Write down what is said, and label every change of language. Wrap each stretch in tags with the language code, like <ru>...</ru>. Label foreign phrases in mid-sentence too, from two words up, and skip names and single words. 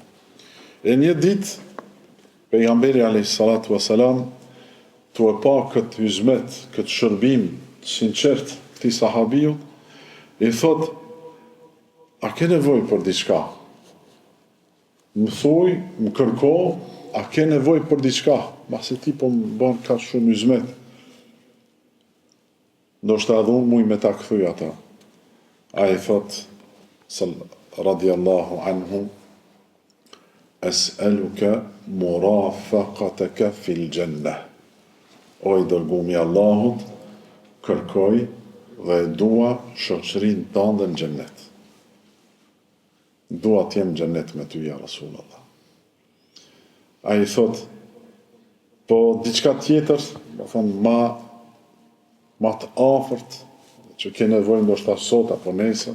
<sq>E një ditë pejgamberi</sq> <ar>عليه الصلاة والسلام</ar> <sq>tu e pa këtë hizmet, këtë shërbim sinqert këtij sahabiu, i thot: a ke nevojë për diçka? Më thuj, më kërko, a ke nevojë për diçka? Masi ti po më bën ka shumë hizmet. Ndoshta edhe unë muj me ta kthyj ata. Ai thot,</sq> <ar>رضي الله عنه أسألك مرافقتك في الجنة.</ar> <sq>O i dërgumi Allahut, kërkoj dhe dua shoqërinë tënde në xhennet. Dua të jem në xhennet me ty,</sq> <ar>يا رسول الله.</ar> <sq>Ai thot, po diçka tjetër, do thonë ma të afërt, që ke nevojë ndoshta sot apo nesër.</sq>